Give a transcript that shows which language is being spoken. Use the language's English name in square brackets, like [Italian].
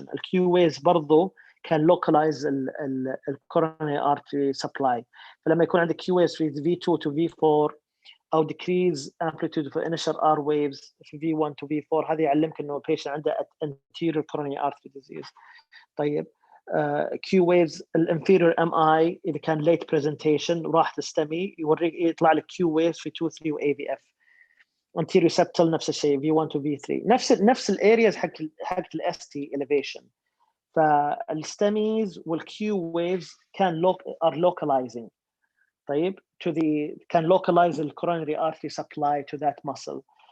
[Arabic] ال Q waves برضو كان localize ال [English] coronary artery supply. [Arabic] فلما يكون عندك Q waves في V2 to V4 أو decrease amplitude for initial R waves في V1 to V4 هذا يعلمك إنه patient عنده [English] anterior coronary artery disease. [Arabic] طيب Q waves الانفيريور MI إذا كان [English] late presentation [Arabic] راح تستمي يوريك يطلع لك Q waves في 2 3 و AVF. anterior septal نفس الشيء V1 to V3 نفس الارياز حق ال ST elevation. فالستميز والكيو ويفز كان [English] are localizing. [Arabic] طيب [English] can localize the coronary artery supply to that muscle.